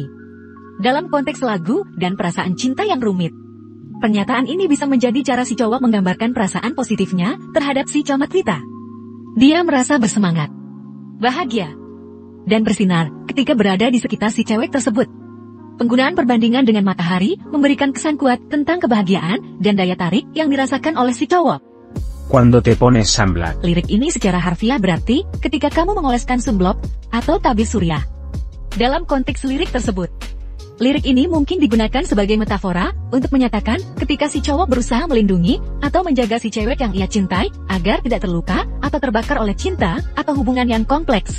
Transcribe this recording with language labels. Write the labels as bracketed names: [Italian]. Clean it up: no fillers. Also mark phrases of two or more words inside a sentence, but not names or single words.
[Indonesian] Dalam konteks lagu dan perasaan cinta yang rumit, pernyataan ini bisa menjadi cara si cowok menggambarkan perasaan positifnya terhadap si camatwita. Dia merasa bersemangat, bahagia, dan bersinar ketika berada di sekitar si cewek tersebut. Penggunaan perbandingan dengan matahari memberikan kesan kuat tentang kebahagiaan dan daya tarik yang dirasakan oleh si cowok. [Spanish] Cuando te pones sunblock. [Indonesian] Lirik ini secara harfiah berarti ketika kamu mengoleskan sunblock atau tabir surya. Dalam konteks lirik tersebut, lirik ini mungkin digunakan sebagai metafora untuk menyatakan ketika si cowok berusaha melindungi atau menjaga si cewek yang ia cintai agar tidak terluka atau terbakar oleh cinta atau hubungan yang kompleks.